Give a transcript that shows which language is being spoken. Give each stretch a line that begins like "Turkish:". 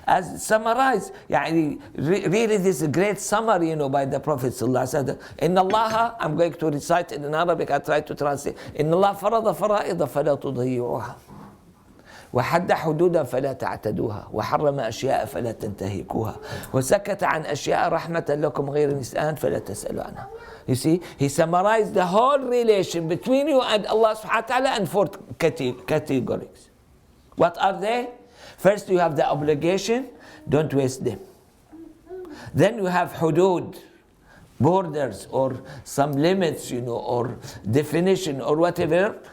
English: As summarized, really this great summary, by the Prophet sallallahu alaihi wasallam.
Arabic: Inna Allah,
English: I'm going to recite it in Arabic, I try to translate.
Arabic: Inna Allah farada fara'ida fala tudayyuha. وحد حدودا فلا تعتدوها وحرم أشياء فلا تنتهكوها وسكت عن أشياء رحمة لكم غير نسآن فلا تسألوا عنها.
English: You see, he summarized the whole relation between you and Allah subhanahu wa ta'ala in 4 categories. What are they? First, you have the obligation, don't waste them. Then you have hudud, borders or some limits, or definition or whatever.